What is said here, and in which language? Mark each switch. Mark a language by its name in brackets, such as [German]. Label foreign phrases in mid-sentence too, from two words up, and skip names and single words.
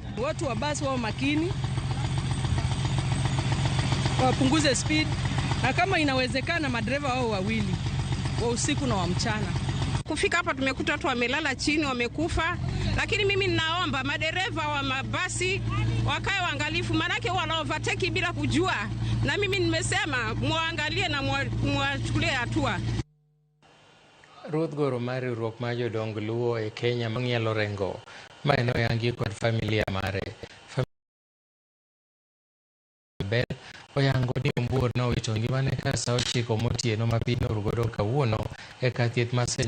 [Swahili] Watu wa basi wao makini, wapunguze speed, na kama inawezekana madereva wao wawili wa usiku na wa mchana. Kufika hapa tumekuta watu wamelala chini wamekufa, lakini mimi ninaomba madereva wa mabasi wakae waangalifu, manake wana overtake bila kujua, na mimi nimesema muangalie na muachukulie hatua. [Luo (Kenya and Tanzania)] Ruth Goro mar riwruok mar jodong Luo e Kenya mong'ielo rengo maene oyangi kod familia mare. Bel oyango ni Ombuor no wito ngimane ka saa 9 motieno ma piny orugodo kawuono e kar thieth ma St.